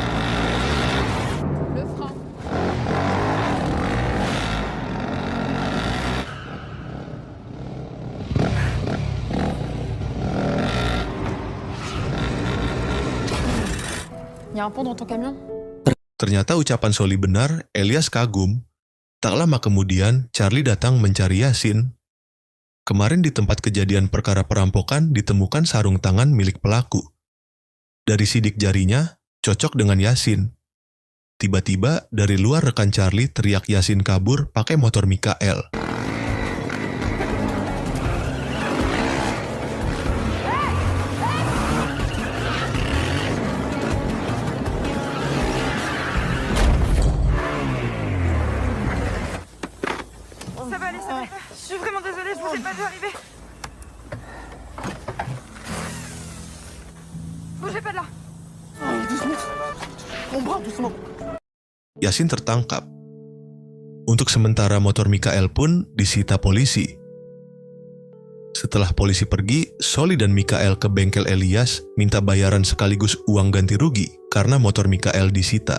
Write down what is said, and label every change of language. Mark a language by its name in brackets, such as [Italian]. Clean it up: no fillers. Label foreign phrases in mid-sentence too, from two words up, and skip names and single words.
[French] Le frein. Y a un pont dans ton camion? [Indonesian] Ternyata ucapan Soli benar, Elias kagum. Tak lama kemudian, Charlie datang mencari Yasin. Kemarin di tempat kejadian perkara perampokan ditemukan sarung tangan milik pelaku. Dari sidik jarinya, cocok dengan Yasin. Tiba-tiba, dari luar rekan Charlie teriak Yasin kabur pakai motor Mikael. [French] Ça va aller, ça va. Je suis vraiment désolée, je vous ai pas vu arriver. Bougez pas de là. [Indonesian] Yasin tertangkap. Untuk sementara motor Mikael pun disita polisi. Setelah polisi pergi, Soli dan Mikael ke bengkel Elias minta bayaran sekaligus uang ganti rugi karena motor Mikael disita.